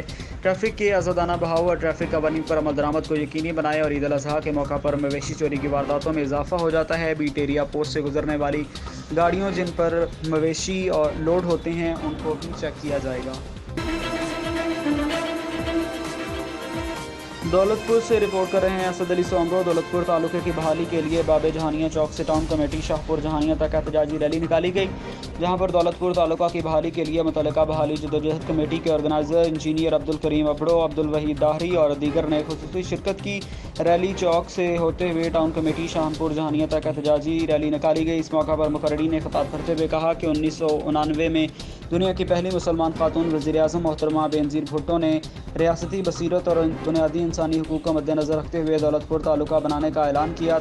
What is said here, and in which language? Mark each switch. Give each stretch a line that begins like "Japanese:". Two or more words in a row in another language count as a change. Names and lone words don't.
Urdu: ٹریفک کے آزادانہ بہاؤ اور ٹریفک قوانین پر عمل درآمد کو یقینی بنائیں اور عید الاضحیٰ کے موقع پر مویشی چوری کی وارداتوں میں اضافہ ہو جاتا ہے. بیٹ ایریا پوسٹ سے گزرنے والی گاڑیوں جن پر مویشی اور لوڈ ہوتے ہیں ان کو بھی چیک کیا جائے گا. دولت پور سے رپورٹ کر رہے ہیں اسد علی سومرو. دولت پور تعلقے کی بحالی کے لیے بابے جہانیاں چوک سے ٹاؤن کمیٹی شاہ پور جہانیاں تک احتجاجی ریلی نکالی گئی. جہاں پر دولت پور تعلقہ کی بحالی کے لیے متعلقہ بحالی جدوجہد کمیٹی کے آرگنائزر انجینئر عبدالکریم ابڑو، عبدالوحید داہری اور دیگر نے خصوصی شرکت کی. ریلی چوک سے ہوتے ہوئے ٹاؤن کمیٹی شاہ پور جہانیاں تک احتجاجی ریلی نکالی گئی. اس موقع پر مقررین نے خطاب کرتے ہوئے کہا کہ 1999 میں دنیا کی پہلی مسلمان خاتون وزیراعظم محترمہ بینظیر بھٹو نے ریاستی بصیرت اور بنیادی انسانی حقوق کو مدنظر رکھتے ہوئے دولت پور تعلقہ بنانے کا اعلان کیا.